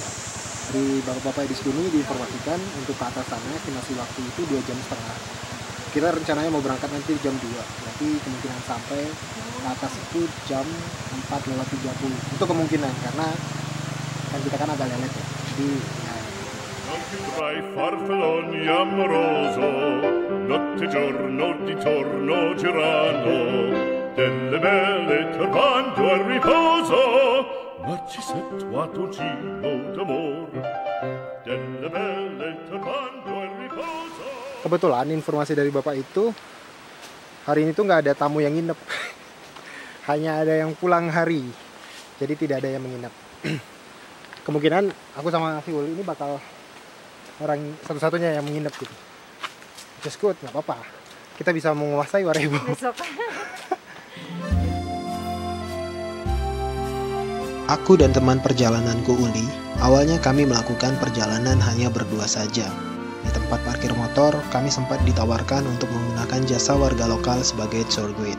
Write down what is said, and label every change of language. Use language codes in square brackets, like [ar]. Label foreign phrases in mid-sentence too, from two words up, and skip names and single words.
[id] Dari bapak-bapak di sini diinformasikan untuk ke atas sana estimasi waktu itu 2,5 jam. Kita rencananya mau berangkat nanti jam 2. Berarti kemungkinan sampai ke atas itu jam 4:30. Itu kemungkinan karena kan kita kan agak lelet ya. Jadi ya. [it] Non più tra i farfalloni amoroso, notte e giorno di torno girando, delle belle turbando al riposo, narcisetto gino d'amor, delle belle turbando al riposo. [id] Kebetulan informasi dari bapak itu hari ini tuh nggak ada tamu yang nginep. Hanya ada yang pulang hari. Jadi tidak ada yang menginap. Kemungkinan aku sama Fiul ini bakal orang satu-satunya yang menginap gitu. [en] Just good, [id] nggak apa-apa. Kita bisa menguasai Wairebo. Aku dan teman perjalananku Uli, awalnya kami melakukan perjalanan hanya berdua saja. Di tempat parkir motor, kami sempat ditawarkan untuk menggunakan jasa warga lokal sebagai [en] tour guide.